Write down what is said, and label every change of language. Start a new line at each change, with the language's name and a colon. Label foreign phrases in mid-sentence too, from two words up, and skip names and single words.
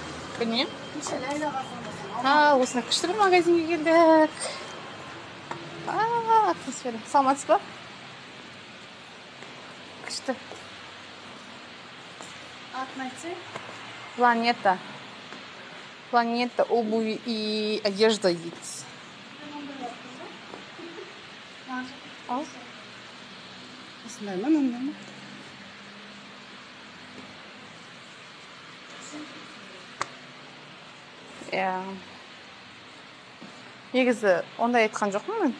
Kazakh: Осына күшті бір магазинге келдік. атмосфера. Саламатсыз ба? Күшті. Атын айтсай? Планета. Планета обуви и одежда дейді. Ал? Осындай ма, мындай ма? Иә. Негізі ондай айтқан жоқпын мен.